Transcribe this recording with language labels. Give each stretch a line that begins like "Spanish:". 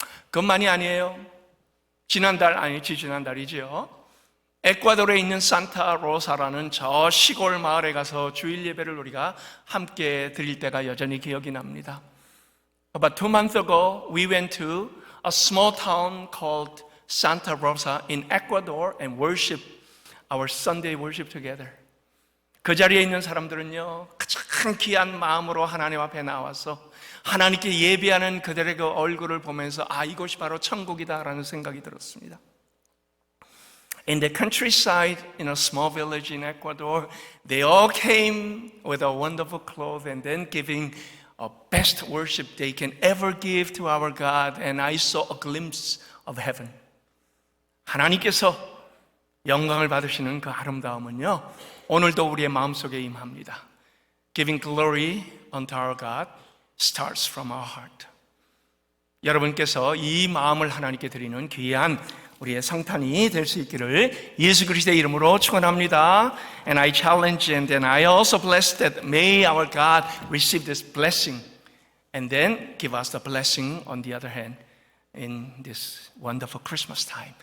Korean: 그것만이 아니에요. 지난달이죠. 에콰도르에 있는 산타 로사라는 저 시골 마을에 가서 주일 예배를 우리가 함께 드릴 때가 여전히 기억이 납니다.
English: About 2 months ago, we went to a small town called Santa Rosa in Ecuador and worshiped our Sunday worship together.
Korean: 그 자리에 있는 사람들은요, 가장 귀한 마음으로 하나님 앞에 나와서 하나님께 예배하는 그들의 그 얼굴을 보면서 아, 이곳이 바로 천국이다라는 생각이 들었습니다.
English: In the countryside, in a small village in Ecuador, they all came with a wonderful clothes and then giving a best worship they can ever give to our God, and I saw a glimpse of heaven.
Korean: 하나님께서 영광을 받으시는 그 아름다움은요, 오늘도 우리의 마음속에 임합니다.
English: Giving glory unto our God starts from our heart.
Korean: 여러분께서 이 마음을 하나님께 드리는 귀한 우리의 성탄이 될 수 있기를 예수 그리스도의 이름으로 축원합니다.
English: And I challenge and then I also bless that may our God receive this blessing and then give us the blessing on the other hand in this wonderful Christmas time.